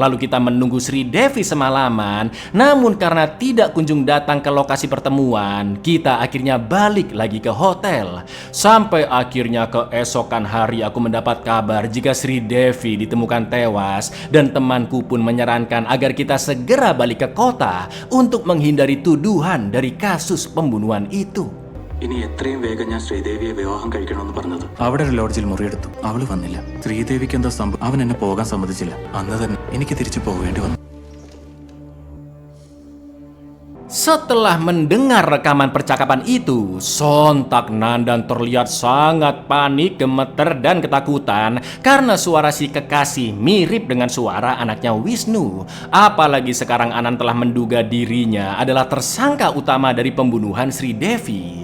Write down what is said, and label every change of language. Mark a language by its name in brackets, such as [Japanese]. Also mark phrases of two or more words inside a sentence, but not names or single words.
[Indonesian] Lalu kita menunggu Sri Devi semalaman. Namun karena tidak kunjung datang ke lokasi pertemuan, kita akhirnya balik lagi ke hotel. Sampai akhirnya keesokan hari aku mendapat kabar jika Sri Devi ditemukan tewas. Dan temanku pun menyarankan agar kita segera balik ke kota untuk menghindari tuduhan dari kasus pembunuhan itu. [Malayalam] അവിടെ ഒരു ലോഡ്ജിൽ മുറിയെടുത്തു. അവള് വന്നില്ല. ശ്രീദേവിക്ക് എന്തോ സംഭവം. അവൻ എന്നെ പോകാൻ സമ്മതിച്ചില്ല. അന്ന് തന്നെ എനിക്ക് തിരിച്ചു പോകേണ്ടി വന്നു. [Indonesian] Setelah mendengar rekaman percakapan itu, sontak Nandan terlihat sangat panik, gemeter, dan ketakutan karena suara si kekasih mirip dengan suara anaknya Wisnu. Apalagi sekarang Anan telah menduga dirinya adalah tersangka utama dari pembunuhan Sri Devi.